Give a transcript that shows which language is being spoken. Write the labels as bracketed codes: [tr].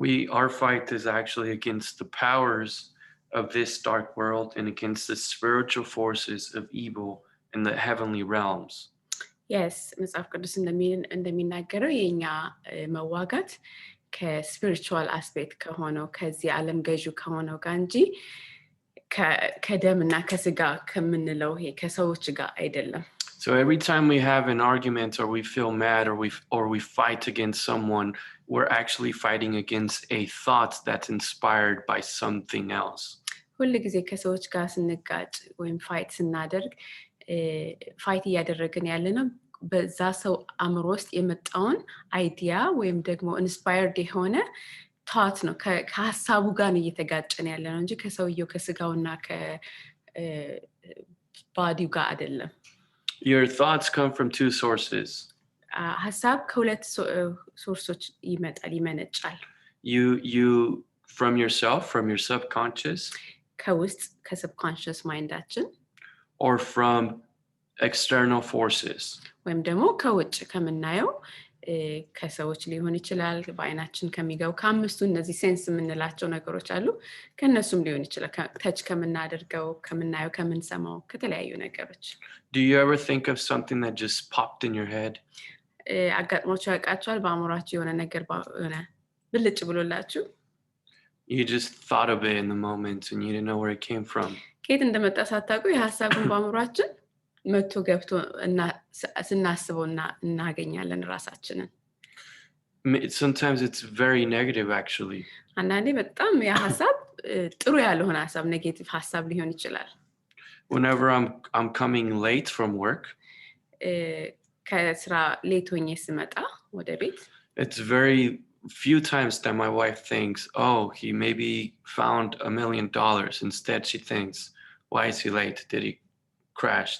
[en] Our fight is actually against the powers of this dark world and against the spiritual forces of evil in the heavenly realms. [am] Yes, መጽሐፍ ቅዱስ እንደሚናገረው የኛ መዋጋት ከስፒሪቹዋል አስፔክት ከሆነው ከዚህ ዓለም ገዢ ከሆነው ጋር እንጂ ከደምና ከስጋ ከምንለው ከሰዎች ጋር አይደለም። [en] So every time we have an argument or we feel mad or we fight against someone, we're actually fighting against a thought that's inspired by something else. [am] ሁሉ ጊዜ ከሰዎች ጋር ስንጋጭ ወይም ፋይት ስናደርግ ፋይት እያደረግን ያለነው በዛ ሰው አእምሮ ውስጥ የመጣውን አይዲያ ወይም ደግሞ ኢንስፓየርድ የሆነ ታት ነው ከሐሳቡ ጋር እየተጋጨን ያለነው እንጂ ከሰውየው ከስጋውና ከባዲው ጋር አይደለም። [en] Your thoughts come from two sources. [am] ሐሳብ ከሁለት ሶርሶች ይመነጫል። [en] You from yourself, from your subconscious, [am] ከውስጥ ከሰብኮንሺየስ ማይንዳችን [en] or from external forces. [am] ወይም ደግሞ ከውጭ ከምናየው ከሰዎች ሊሆን ይችላል በአይናችን ከሚገው ከአምስቱ እነዚህ ሴንስ የምንላቸው ነገሮች አሉ ከነሱም ሊሆን ይችላል ታች ከምናደርገው ከምናየው ከምንሰማው ከተለያዩ ነገሮች [en] Do you ever think of something that just popped in your head? [am] አጋጥሞችሁ ያውቃችኋል በአእምሮአችሁ የሆነ ነገር ብልጭ ብሎላችሁ [en] You just thought of it in the moment and you didn't know where it came from. [am] ከየት እንደመጣ ሳታውቁ የሐሳቡን በአእምሮአችን መጥቶ ገብቶ እና ስናስበውና እናገኛለን ራሳችንን [en] Sometimes it's very negative actually. [am] አንዳንዴ በጣም ያ ሐሳብ ጥሩ ያልሆነ ሐሳብ ኔጌቲቭ ሐሳብ ሊሆን ይችላል [en] Whenever I'm coming late from work, [am] ከስራ ሌት ሆኜ ስመጣ ወደ ቤት [en] it's very few times that my wife thinks, oh, he maybe found $1 million. Instead, she thinks, why is he late? Did he crash?